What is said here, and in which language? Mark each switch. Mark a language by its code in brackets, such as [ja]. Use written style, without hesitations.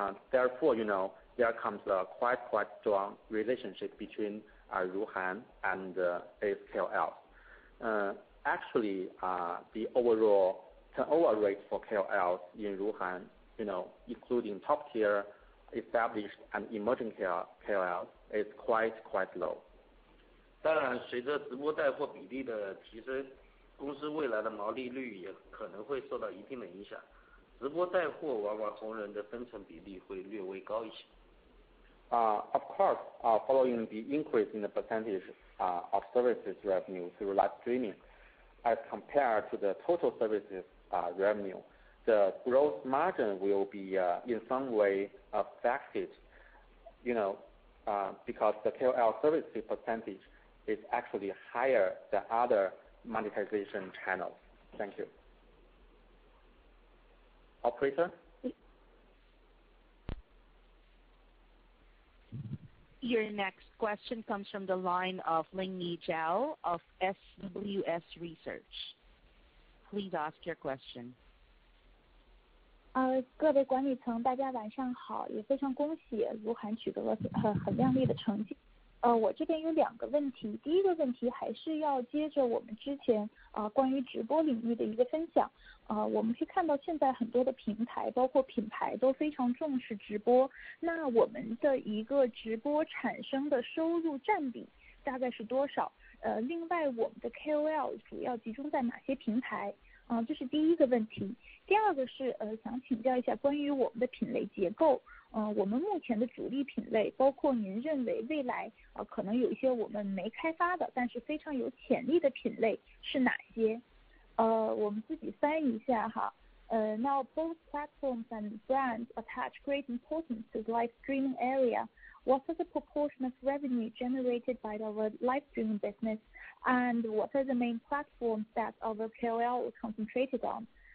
[en] Therefore, there comes a quite strong relationship between Ruhnn and its KOLs. Actually, the overall turnover rate for KOLs in Ruhnn, including top-tier, established, and emerging KOLs, is quite low. [zh] 当然，随着直播带货比例的提升，公司未来的毛利率也可能会受到一定的影响。直播带货往往红人的分成比例会略微高一些。 [en] Of course, following the increase in the percentage of services revenue through live streaming, as compared to the total services revenue, the gross margin will be in some way affected, because the KOL services percentage is actually higher than other monetization channels. Thank you. Operator? Your next question comes from the line of Lingyi Zhao of SWS Research. Please ask your question. [zh] 各位管理层，大家晚上好，也非常恭喜Ruhnn取得了很亮丽的成绩。我这边有2个问题，第一个问题还是要接着我们之前关于直播领域的一个分享。我们可以看到现在很多的平台包括品牌都非常重视直播，那我们的一个直播产生的收入占比大概是多少？另外我们的 KOL 主要集中在哪些平台？这是第一个问题。第二个是想请教一下关于我们的品类结构。我们目前的主力品类，包括您认为未来可能有一些我们没开发的，但是非常有潜力的品类是哪些？我们自己翻译一下哈。 [en] Now both platforms and brands attach great importance to the live streaming area. What are the proportion of revenue generated by our live streaming business, and what are the main platforms that our KOL is concentrated on?